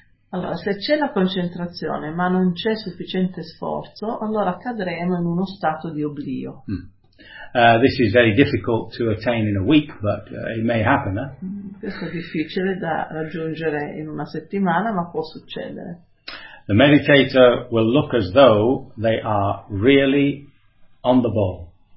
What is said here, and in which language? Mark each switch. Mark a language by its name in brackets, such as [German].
[Italian] Allora, se c'è la concentrazione ma non c'è sufficiente sforzo, allora cadremo in uno stato di oblio. Mm. [English] This is very difficult to attain in a week, but it may happen. Eh? [Italian] Questo è difficile da raggiungere in una settimana, ma può succedere. [English] The meditator will look as though they are really on the ball.